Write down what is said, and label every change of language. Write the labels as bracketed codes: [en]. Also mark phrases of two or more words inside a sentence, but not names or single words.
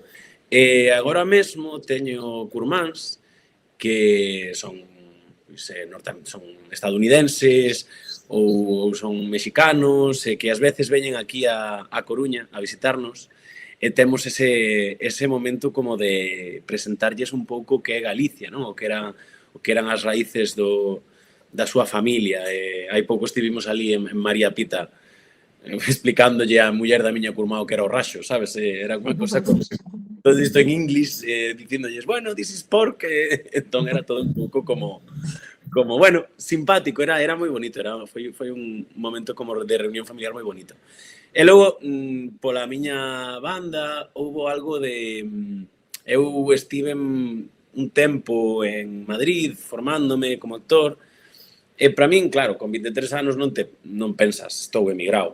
[gl] Agora mesmo teño curmáns que son estadounidenses ou son mexicanos que ás veces veñen aquí a Coruña a visitarnos e temos ese momento como de presentarlles un pouco que é Galicia, non? O que eran as raíces da súa familia. Hai pouco estivimos ali en María Pita explicándolle a muller da miña curmá o que era o raxo, sabes? Era unha cosa como todo isto en inglés, dicíndolles, bueno, [en] this is pork, [gl] entón era todo un pouco como como, bueno, simpático, era moi bonito, foi un momento como de reunión familiar moi bonito. E logo, pola miña banda, houbo algo de... Eu estive un tempo en Madrid formándome como actor, e para min, claro, con 23 anos non pensas, estou emigrado.